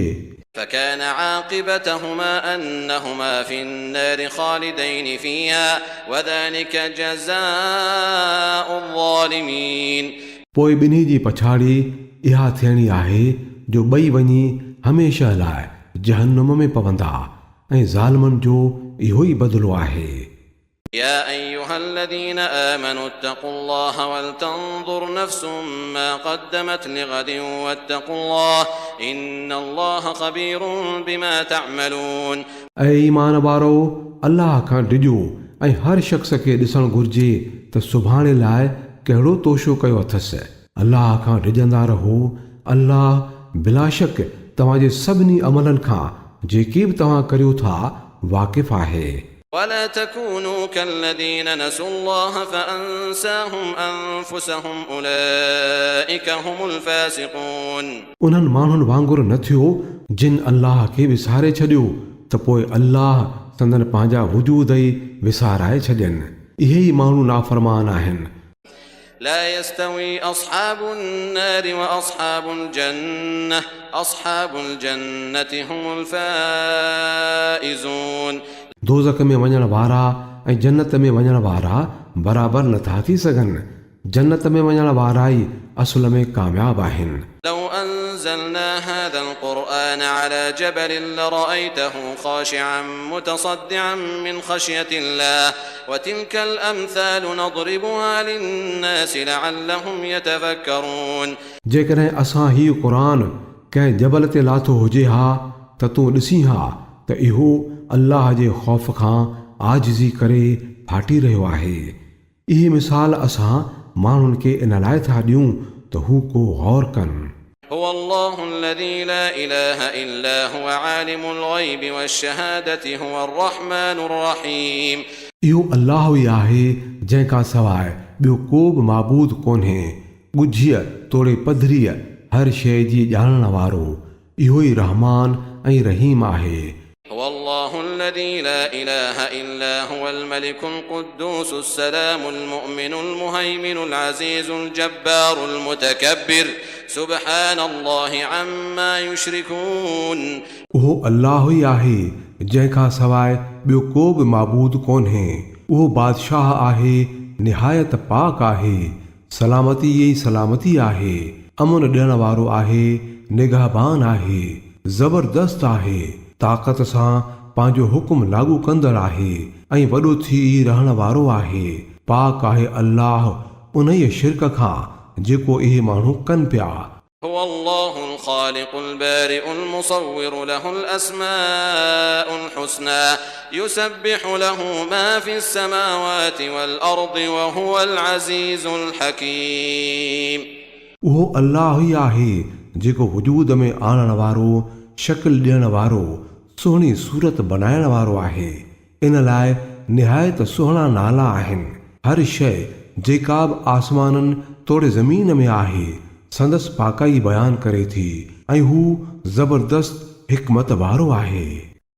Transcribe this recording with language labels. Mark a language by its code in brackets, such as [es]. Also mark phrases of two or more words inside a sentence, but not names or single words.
[ar] فكان عاقبتهما أنهما في النار خالدين فيها وذلك جزاء الظالمين. [sd] पोइ ॿिन्ही जी पछाड़ी इहा थियणी आहे जो ॿई वञी हमेशह लाइ जहन्नुम में पवंदा ऐं ज़ालिमनि जो इहो ई बदिलो आहे। [ar] يا أيها الذين آمنوا اتقوا الله ولتنظر نفس ما قدمت لغد واتقوا الله إن الله خبير بما تعملون [sd] ऐं ईमान वारो अल्लाह खां डिॼो ऐं हर शख़्स खे ॾिसणु घुर्जे त सुभाणे लाइ कहिड़ो तोशो कयो अथसि। अल्लाह खां डिॼंदा रहो। अल्लाह बिलाशक तव्हांजे सभिनी अमलनि खां जेके बि तव्हां करियो था वाक़िफ़ आहे। [ar] ولا تكونوا كالذين نسوا الله فأنساهم أنفسهم أولئك هم الفاسقون [sd] उन्हनि माण्हुनि वांगुरु न थियो जिन अल्लाह खे विसारे छॾियो त पोइ अल्लाह संदन पंहिंजा वजूद ई विसाराए छॾनि। इहे ई माण्हू नाफ़रमान आहिनि। [ar] لا يستوي أصحاب النار وأصحاب الجنة أصحاب الجنة هم الفائزون [sd] दोज़ख में वञण वारा ऐं जन्नत में वञण वारा बराबर नथा थी सघनि। जन्नत में वञण वारा ई असुल में कामयाब आहिनि। [ar] لو أنزلنا هذا القرآن على جبل لرأيته خاشعا متصدعا من خشية الله وتلك الأمثال نضربها للناس لعلهم يتفكرون [sd] जेकॾहिं असां हीउ क़ुरान कंहिं जबल ते लाथो हुजे हा त तूं ॾिसी हा त इहो अल्लाह जे ख़ौफ़ खां आजिज़ी करे फाटी रहियो आहे। इहे मिसाल असां माण्हुनि खे इन लाइ था ॾियूं त हू को गौर कनि। [ar] هو الله الذي لا إله إلا هو عالم الغيب والشهادة هو الرحمن الرحيم [sd] इहो अल्लाह ई आहे जंहिंखां सवाइ ॿियो को बि माबूद कोन्हे। ॻुझीअ तोड़े पधरीअ हर शइ जी ॼाणण वारो इहो ई रहमान ऐं रहीम आहे। [ar] هو الله الذي لا إله إلا هو الملك القدوس السلام المؤمن المهيمن العزيز الجبار المتكبر سبحان الله عما يشركون [sd] उहो अल्लाह ई आहे जंहिंखां सवाइ ॿियो को बि माबूद कोन्हे। उहो बादशाह आहे, निहायत पाक आहे, सलामती ई सलामती आहे, अमन ॾियण वारो आहे, निगहबान आहे, ज़बरदस्त आहे, ताक़त सां पंहिंजो हुकुम लागू कंदड़ आहे ऐं वॾो थी रहण वारो आहे। पाक आहे अल्लाह उन ई शिरक खां जेको इहे माण्हू कनि पिया। [ar] هو الله الخالق البارئ المصور له الأسماء الحسنى يسبح له ما في السماوات والأرض وهو العزيز الحكيم [sd] उहो अल्लाह ई आहे जेको वजूद में आणण वारो, शक्ल ॾियण वारो, सुहिणी सूरत बनाइण वारो आहे। इन लाइ निहायत सुहिणा नाला आहिनि। हर शइ जेका बि आसमाननि तोड़े ज़मीन में आहे संदसि पाकाई बयान करे थी ऐं हू ज़बरदस्त हिकमत वारो आहे।